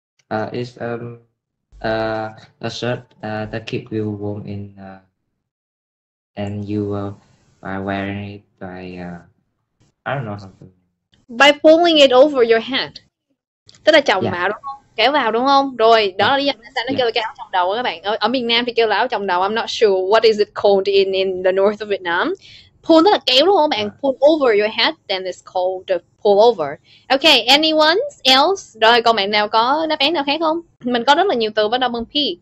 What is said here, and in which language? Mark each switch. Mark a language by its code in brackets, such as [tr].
[en] It's a shirt that keep you warm in and you by wearing it by I don't know how to. By pulling it over your head. [vi] Tức là chồng [en] Yeah. [vi] vào đúng không? Kéo vào đúng không? Rồi, đó là lý do tại sao nó kêu là cái áo chồng đầu các bạn. Ở miền Nam thì kêu là áo chồng đầu. [en] I'm not sure what is it called in the north of Vietnam. [vi] Pull tức là kéo đúng không bạn? [en] Pull over your head, then it's called the pullover. Okay, anyone else? [vi] Rồi, còn bạn nào có đáp án nào khác không? Mình có rất là nhiều từ bắt đầu bằng P.